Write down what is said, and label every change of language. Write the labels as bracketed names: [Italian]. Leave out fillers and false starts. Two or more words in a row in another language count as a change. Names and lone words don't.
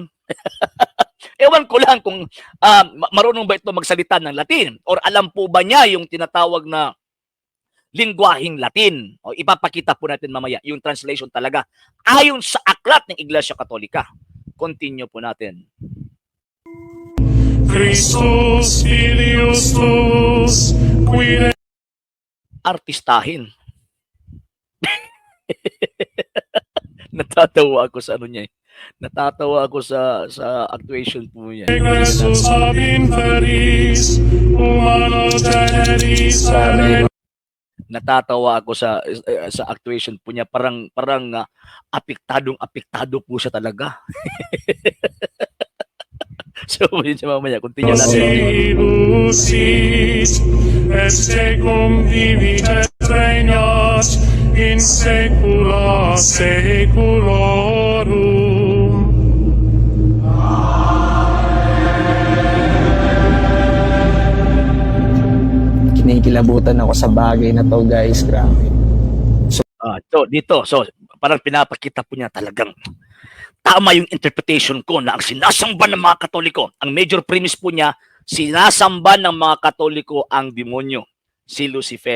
[Filipino] Ewan ko lang kung marunong ba ito magsalita ng Latin or alam po ba niya yung tinatawag na lingwaheng Latin. O ipapakita po natin mamaya yung translation talaga ayon sa aklat ng Iglesia Katolika. Continue po natin. [Latin] Christus filius tuus, qui [Filipino] Artistahin. Natatawa ako sa ano niya. Natatawa ako sa actuation po niya. [Latin] regressus ab inferis, humano generis [Filipino] Natatawa ako sa actuation po niya. Parang apektadong-apektado po siya talaga. So, yun siya mamaya. Continue natin. [Latin] Lucis, et tecum vivitet regnat in saecula saeculorum. [Filipino] Kinikilabutan ako sa bagay na to, guys. Grabe. So, parang pinapakita po niya talagang tama yung interpretation ko na ang sinasamba ng mga Katoliko, ang [English] major premise [Filipino] po niya, sinasamba ng mga Katoliko ang demonyo, si Lucifer.